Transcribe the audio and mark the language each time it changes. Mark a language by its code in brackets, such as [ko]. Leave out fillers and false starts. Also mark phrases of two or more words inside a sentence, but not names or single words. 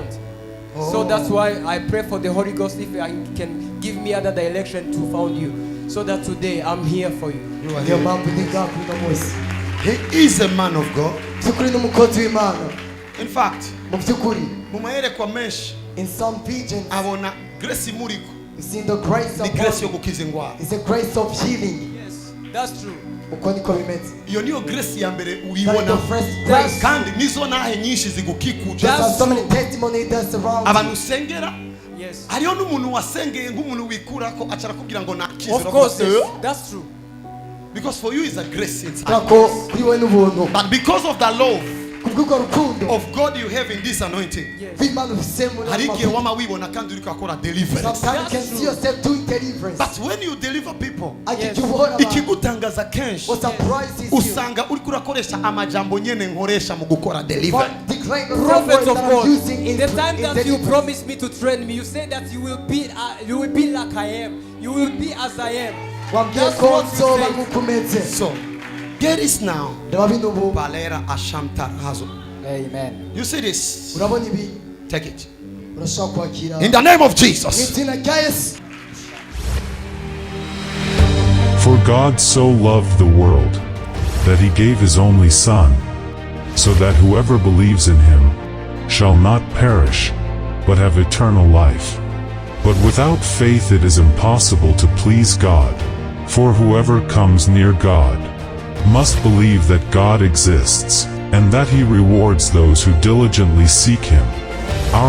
[en] So that's why I pray for the Holy Ghost if I can give me other direction to find you, so that today I'm here for you. You are here. He is a man of God. In fact, in some visions, [rn] grace imuriko. [en] it's in the grace of [rn] grace yo [en] God. [rn] gukiza ingwara. [en] It's the grace of healing. Yes, that's true. [rn] Iyo niyo grace ya mbere [en] That is [rn] uyibona. [en] the first grace. [rn] Kandi nizo nahe nyinshi zigukikuje. [en] There's so many testimonies that surround [rn] Abantu [en] you. [rn] usengera. [en] Yes. [rn] Hariyo n'umuntu wasengeye nk'umuntu wikurako acara kubwira ngo nakize. [en] Of course, yes, that's true. Because for you is a grace inside. But But because of the love of of God you have in this anointing, [rn] hari igihe wama wibona kandi uriko akora deliverance. [en] sometimes you can see yourself doing deliverance. But when you deliver people, Yes. [rn] ikigutangaza kenshi [en] What surprises you? [rn] usanga uriko urakoresha amajambo nyene nkoresha mu gukora deliverance. [en] But declaring the Prophets words of that I'm God, using in the time in that you deliverance. promised me to train me, you said that you will be like I am. You will be as I am. That's what you say. So get this now. Ndababinubu. Balera ashamtar hazo. Amen. You see this? [rn] Urabona ibi? [en] Take it. [rn] Urashaka kwakira. [en] In the name of Jesus. [rn] Izina rya Yesu. [en] For God so loved the world, that he gave his only Son, so that whoever believes in him shall not perish, but have eternal life. But without faith it is impossible to please God, for whoever comes near God must believe that God exists, and that he rewards those who diligently seek him.